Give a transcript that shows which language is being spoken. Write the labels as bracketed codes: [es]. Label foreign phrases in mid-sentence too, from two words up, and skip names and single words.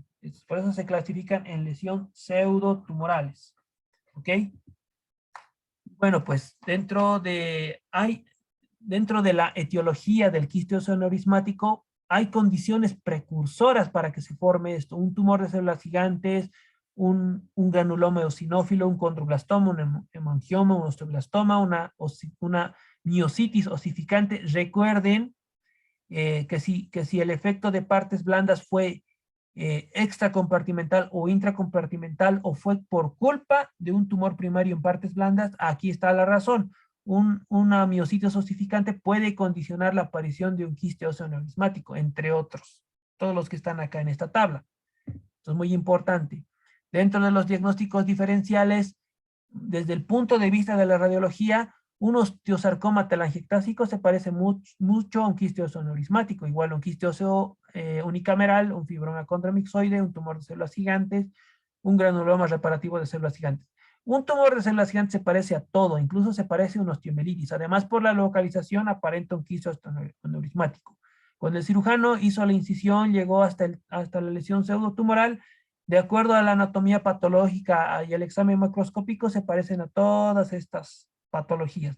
[es] Por eso se clasifican en lesión pseudotumorales. ¿Ok? Bueno, pues dentro de la etiología del quiste oseoneurismático hay condiciones precursoras para que se forme esto. Un tumor de células gigantes, un granuloma eosinófilo, un condroblastoma, un hemangioma, un osteoblastoma, una miositis osificante. Recuerden que si el efecto de partes blandas fue extracompartimental o intracompartimental o fue por culpa de un tumor primario en partes blandas, aquí está la razón. Una miositis osificante puede condicionar la aparición de un quiste oseoneurismático, entre otros, todos los que están acá en esta tabla. Esto es muy importante. Dentro de los diagnósticos diferenciales, desde el punto de vista de la radiología, un osteosarcoma telangiectásico se parece mucho a un quiste oseoneurismático, igual un quiste óseo unicameral, un fibroma condromixoide, un tumor de células gigantes, un granuloma reparativo de células gigantes. Un tumor de células gigantes se parece a todo, incluso se parece a un osteomelitis. Además, por la localización aparenta un quiste osteoneurismático. Cuando el cirujano hizo la incisión, llegó hasta la lesión pseudotumoral, de acuerdo a la anatomía patológica y el examen macroscópico, se parecen a todas estas patologías.